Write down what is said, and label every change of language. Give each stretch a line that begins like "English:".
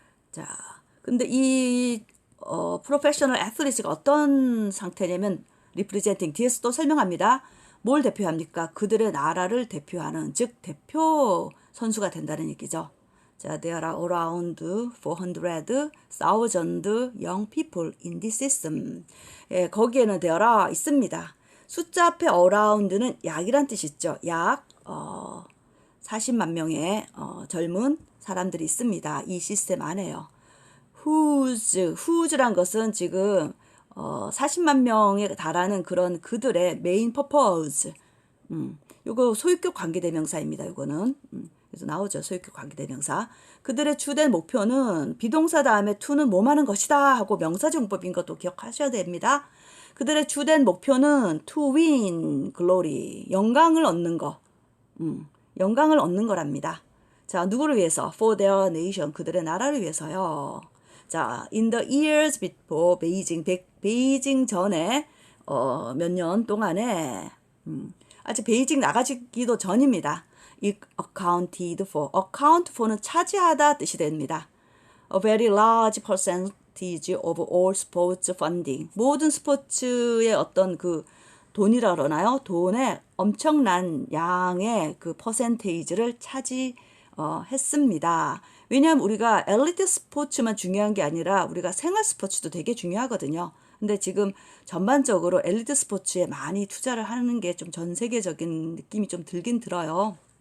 Korean: 자, 근데 이 프로페셔널 애슬리트가 어떤 상태냐면 리프레젠팅 뒤에서 또 설명합니다. 뭘 대표합니까? 그들의 나라를 대표하는 즉 대표 선수가 된다는 얘기죠.
English: 자, there are around 400,000 young people in this system.
Korean: 예, 거기에는
English: there are
Korean: 있습니다. 숫자 앞에 around는 약이란 뜻이 있죠. 약 40만 명의 젊은 사람들이 있습니다. 이 시스템 안에요. whose란 것은 지금 40만 명에 달하는 그런 그들의 메인 퍼포즈. 요거 소유격 관계대명사입니다. 요거는. 그래서 나오죠. 소유격 관계대명사. 그들의 주된 목표는 비동사 다음에 to는 뭐 하는 것이다 하고 명사정법인 것도 기억하셔야 됩니다. 그들의 주된 목표는
English: to win glory.
Korean: 영광을 얻는 거. 영광을 얻는 거랍니다. 자, 누구를 위해서?
English: For their nation.
Korean: 그들의 나라를 위해서요. 자,
English: in the years before
Korean: 베이징 전에 몇 년 동안에 아직 베이징 나가기도 전입니다.
English: It accounted for. account for는
Korean: 차지하다 뜻이 됩니다.
English: A very large percentage of all sports funding.
Korean: 모든 스포츠의 어떤 그 돈이라 그러나요? 돈의 엄청난 양의 그 퍼센테이지를 차지했습니다. 왜냐하면 우리가 엘리트 스포츠만 중요한 게 아니라 우리가 생활 스포츠도 되게 중요하거든요. 근데 지금 전반적으로 엘리트 스포츠에 많이 투자를 하는 게 좀 전 세계적인 느낌이 좀 들긴 들어요.